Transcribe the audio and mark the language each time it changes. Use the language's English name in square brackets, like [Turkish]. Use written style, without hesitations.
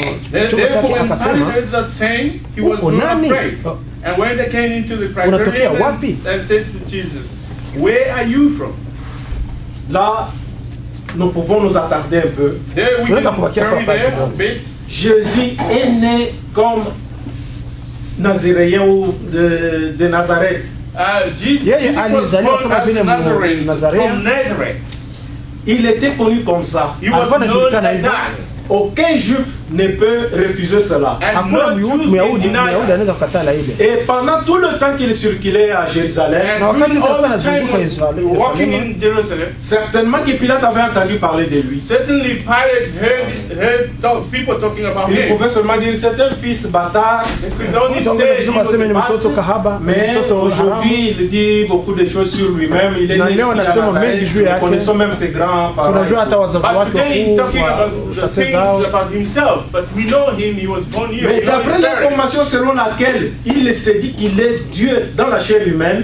[English] Therefore, when Pilate heard that saying, he was not afraid. And when they came into the praetorium and said to Jesus, where are you from? [French] Là, nous pouvons nous attarder un peu. [English] There we can carry there a bit. [French] Jésus est né comme Nazaréen ou de Nazareth. [English] Jesus was born as a Nazarene from Nazareth. [French] Il était connu comme ça. [English] He was known like that. [French] Aucun juif ne peut refuser cela. [English] And no Jews can deny that. [French] Et pendant tout le temps qu'il circulait à Jérusalem, [English] during all the time he was walking in Jerusalem, [French] certainement que Pilate avait entendu parler de lui. [English] Certainly Pilate heard people talking about [French] Il [English] him. [French] pouvait seulement dire c'est un fils bâtard. [English] They could only say he was a bastard. [French] Mais aujourd'hui il dit beaucoup de choses sur lui-même. Il est né ici à Nazareth. Nous connaissons même ses grands-parents. [English] But today he's talking about the things about himself. But we know him, he was born here. [French] Mais d'après l'information selon laquelle il s'est dit qu'il est Dieu dans la chair humaine,